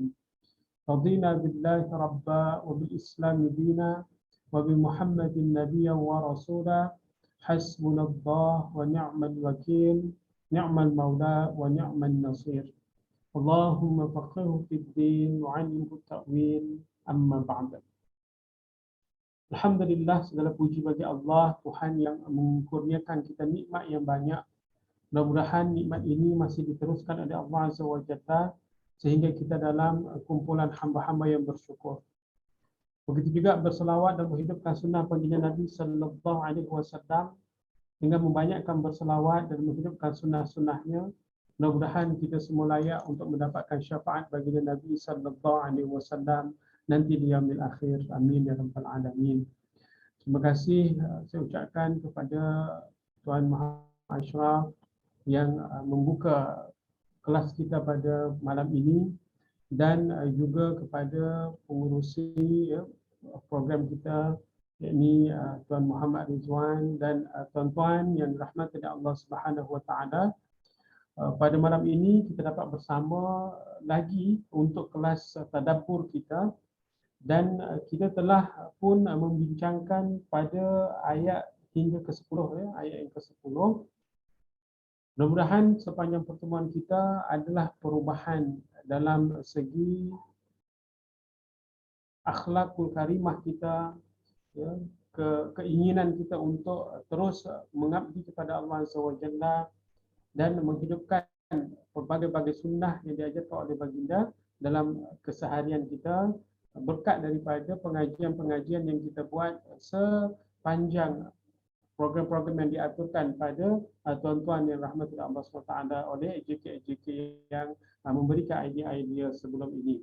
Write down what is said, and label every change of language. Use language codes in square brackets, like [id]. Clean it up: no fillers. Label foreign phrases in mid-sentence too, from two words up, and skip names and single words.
[ar] رضينا بالله ربا وبالإسلام دينا وبمحمد نبيا ورسولا. حسبنا الله ونعم الوكيل، نعم المولى ونعم النصير. اللهم فقهه في الدين وعلمه التأويل. أما بعد. [ms] Alhamdulillah, segala puji bagi Allah, Tuhan yang mengkurniakan kita nikmat yang banyak. Mudah-mudahan nikmat ini masih diteruskan oleh Allah [ar] عز وجل [ms] sehingga kita dalam kumpulan hamba-hamba yang bersyukur. Begitu juga berselawat dan menghidupkan sunnah baginda Nabi [ar] صلى الله عليه وسلم [ms] dengan membanyakkan berselawat dan menghidupkan sunnah-sunnahnya. Mudah-mudahan kita semua layak untuk mendapatkan syafaat baginda Nabi [ar] صلى الله عليه وسلم [ms] nanti di [ar] يوم الآخر. آمين يا رب العالمين. [ms] Terima kasih saya ucapkan kepada Tuan Muhammad Ashraf yang membuka kelas kita pada malam ini, dan juga kepada pengurusi program kita, yakni Tuan Muhammad Rizwan dan tuan-tuan yang dirahmati oleh Allah [ar] سبحانه وتعالى. [ms] Pada malam ini kita dapat bersama lagi untuk kelas tadabbur kita, dan kita telah pun membincangkan pada ayat hingga ke-10 ayat yang ke-10. Mudah-mudahan sepanjang pertemuan kita adalah perubahan dalam segi [ar] الأخلاق الكريمة [ms] kita, keinginan kita untuk terus mengabdi kepada Allah [ar] عز وجل [ms] dan menghidupkan berbagai-bagai sunnah yang diajarkan oleh baginda dalam keseharian kita berkat daripada pengajian-pengajian yang kita buat sepanjang program-program yang diaturkan pada tuan-tuan yang rahmatullah Allah SWT oleh AJK-AJK yang memberikan idea-idea sebelum ini.